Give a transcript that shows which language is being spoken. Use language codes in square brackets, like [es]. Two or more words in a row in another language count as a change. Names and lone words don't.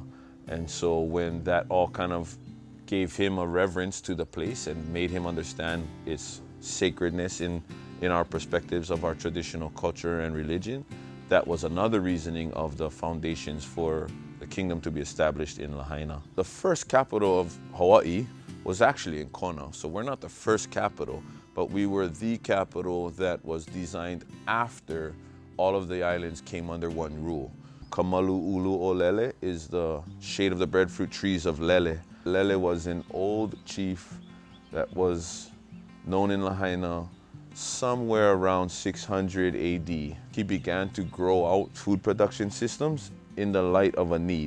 [en] And so when that all kind of gave him a reverence to the place and made him understand its sacredness in our perspectives of our traditional culture and religion, that was another reasoning of the foundations for the kingdom to be established in Lahaina. The first capital of Hawaii was actually in Kona. So we're not the first capital, but we were the capital that was designed after all of the islands came under one rule. Kamalu'ulu o Lele is the shade of the breadfruit trees of Lele. Lele was an old chief that was known in Lahaina somewhere around 600 AD. He began to grow out food production systems in the light of a need.